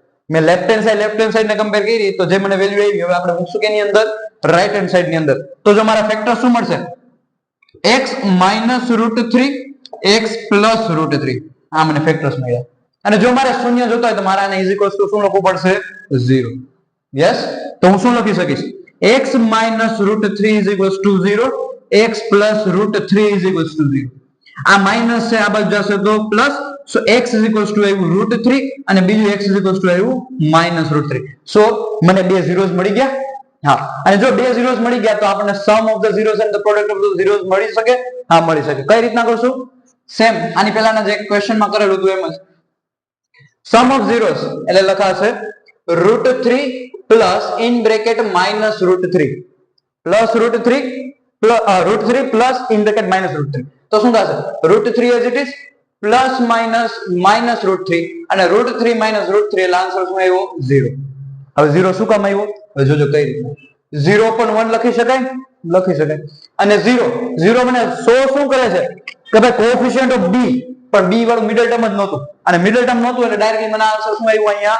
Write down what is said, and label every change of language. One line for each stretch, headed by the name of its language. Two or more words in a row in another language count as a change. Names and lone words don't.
Gujarati: મેં
English: left hand side
Gujarati: ને કમ્પેર કરી તો જે મને વેલ્યુ આવી હવે આપણે મૂકશું કેની અંદર?
English: right hand side
Gujarati: ની અંદર. તો જો મારા ફેક્ટર શું મળશે? x - √3 x + √3. આ મને ફેક્ટર્સ મળ્યા. અને જો મારે શૂન્ય જોતા હોય તો મારે આને
English: is equals to
Gujarati: શું લખવું પડશે 0.
English: યસ,
Gujarati: તો હું શું લખી શકીશ
English: x minus root 3 is equals to 0, x plus root 3 is equals to 0.
Gujarati: આ માઇનસ છે, આ બાજુ જશે તો પ્લસ. સો
English: x is equals to
Gujarati: આવ્યું root 3 અને બીજું
English: x is equals to
Gujarati: આવ્યું
English: minus root 3.
Gujarati: સો મને બે zeros મળી ગયા. હા, અને જો બે zeros મળી ગયા તો આપણને
English: sum of the zeros and the product of the zeros
Gujarati: મળી શકે. હા, મળી શકે. કઈ રીતના કરશું? સેમ આની પહેલાના જે ક્વેશ્ચન માં કરેલું હતું એમ જ.
English: sum of zeros
Gujarati: એટલે લખાશે
English: root 3 plus in bracket minus root 3 plus root 3 plus root 3 plus in bracket minus root 3.
Gujarati: તો શું થશે?
English: root 3 as it is plus minus minus root 3 અને root 3 minus root 3
Gujarati: એટલે આન્સર શું આવ્યો?
English: 0.
Gujarati: હવે 0 શું કામ આવ્યો? હવે જોજો કઈ રીતે 0 પણ 1 લખી શકાય, લખી શકાય. અને 0 મને શું કરે છે કે ભાઈ
English: coefficient of b,
Gujarati: પણ b વાળું
English: middle term
Gujarati: જ નહોતું અને
English: middle term
Gujarati: નહોતું એટલે ડાયરેક્ટલી મને આન્સર શું આવ્યું અહીંયા?